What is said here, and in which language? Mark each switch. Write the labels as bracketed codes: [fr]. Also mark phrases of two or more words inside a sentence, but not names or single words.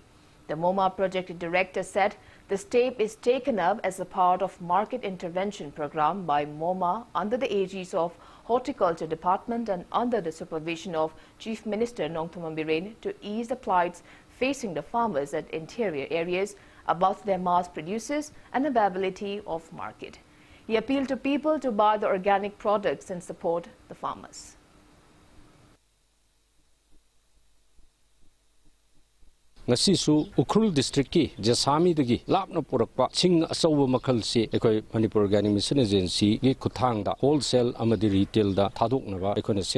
[en] The MoMA project director said the step is taken up as a part of market intervention program by MoMA under the aegis of Horticulture Department and under the supervision of Chief Minister Nongthombam Biren to ease the plights facing the farmers at interior areas about their mass producers and availability of market. He appealed to people to buy the organic products and support the farmers. [mni] ngasisu Ukhrul district ki Jasami dagi lapna purakpa sing asawa makhal se ekoi Manipur Organic Mission Agency gi khuthang da wholesale amadi retail da thadoknaba ekoi sem